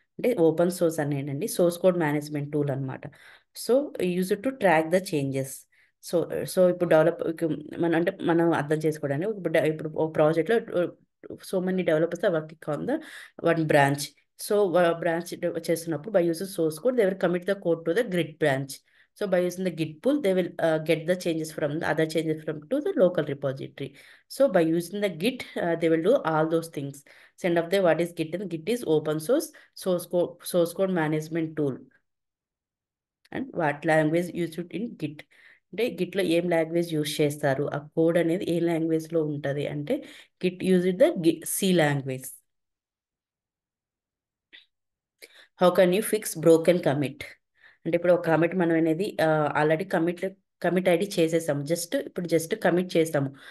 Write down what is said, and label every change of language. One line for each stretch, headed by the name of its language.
Telugu: అంటే open source అనేనండి source code management tool అనమాట.
English: So use to track the changes. So so
Telugu: ఇప్పుడు మనం అర్థం చేసుకోవడానికి ఇప్పుడు ఒక ప్రాజెక్ట్లో
English: So many developers are working on the one branch. So branch చేస్తున్నప్పుడు by using source code they will commit the code to the grid branch. So by using the Git pull, they will get the changes from the other changes from to the local repository. So by using the Git, they will do all those things. Send of the what is Git? And Git is open source code management tool. And what language used in Git?
Telugu: అంటే గిట్లో ఏం language use చేస్తారు, ఆ code అనేది ఏ లాంగ్వేజ్లో ఉంటుంది అంటే
English: Git use the C language. How can you fix broken commit?
Telugu: అంటే ఇప్పుడు ఒక కమిట్ మనం అనేది ఆల్రెడీ కమిట్ ఐడి చేసేసాము, జస్ట్ కమిట్ చేస్తాము.